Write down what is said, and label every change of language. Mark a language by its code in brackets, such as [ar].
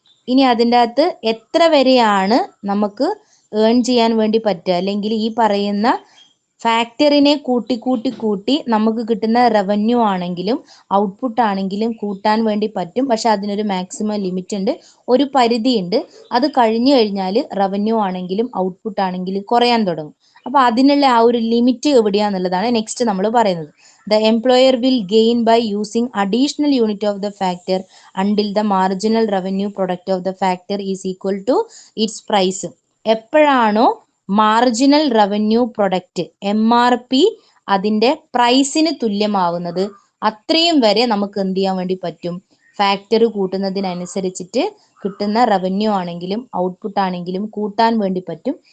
[ml] ഇനി അതിൻ്റെ അകത്ത് എത്ര വരെയാണ് നമുക്ക് ഏൺ ചെയ്യാൻ വേണ്ടി പറ്റുക, അല്ലെങ്കിൽ ഈ പറയുന്ന ഫാക്ടറിനെ കൂട്ടി നമുക്ക് കിട്ടുന്ന റവന്യൂ ആണെങ്കിലും ഔട്ട്പുട്ട് ആണെങ്കിലും കൂട്ടാൻ വേണ്ടി പറ്റും. പക്ഷെ അതിനൊരു മാക്സിമം ലിമിറ്റ് ഉണ്ട്, ഒരു പരിധി ഉണ്ട്. അത് കഴിഞ്ഞു കഴിഞ്ഞാൽ റവന്യൂ ആണെങ്കിലും ഔട്ട്പുട്ട് ആണെങ്കിലും കുറയാൻ തുടങ്ങും. അപ്പോൾ അതിനുള്ള ആ ഒരു ലിമിറ്റ് എവിടെയാണെന്നുള്ളതാണ് നെക്സ്റ്റ് നമ്മൾ പറയുന്നത്. [en] The employer will gain by using additional unit of the factor until the marginal revenue product of the factor is equal to its price. [ml] എപ്പോഴാണോ മാർജിനൽ റവന്യൂ പ്രൊഡക്റ്റ് MRP അതിൻ്റെ പ്രൈസിന് തുല്യമാവുന്നത് അത്രയും വരെ നമുക്ക് എന്ത് ചെയ്യാൻ വേണ്ടി പറ്റും? ഫാക്ടറി കൂട്ടുന്നതിനനുസരിച്ചിട്ട് കിട്ടുന്ന റവന്യൂ ആണെങ്കിലും ഔട്ട്പുട്ട് ആണെങ്കിലും കൂട്ടാൻ വേണ്ടി പറ്റും.